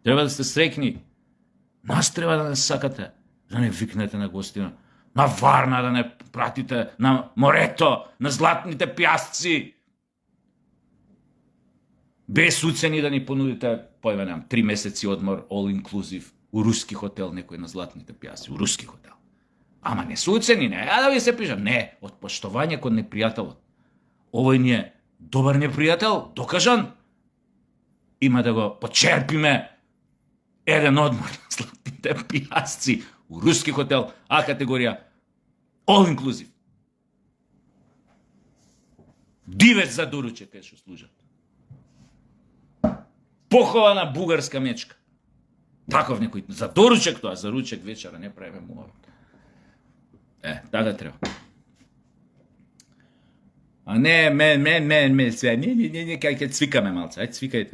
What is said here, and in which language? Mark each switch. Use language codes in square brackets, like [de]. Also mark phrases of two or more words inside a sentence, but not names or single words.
[mk] Треба да сте среќни. Нас треба да не сакате, да не викнете на гостина. На Варна да не пратите, на морето, на златните пјасци. Без уцени да ни понудите, појме нем, 3 месеци одмор, [en] all inclusive, [mk] у руски хотел, некој на златните пјасци, у руски хотел. Ама не се уцени, не, да ви се пишам, не, од поштовање кон непријателот. Овој ни е добар непријател, докажан, има да го почерпиме еден одмор на златните пјасци, у руски хотел, А категорија, [en] all inclusive. [mk] Дивец за доручек кај што служат. Похована бугарска мечка. Таков некој, за доручек тоа, за ручек вечера не правиме муавет. Така треба. А не, све, не, кај цвикаме малце, ајде цвикајте.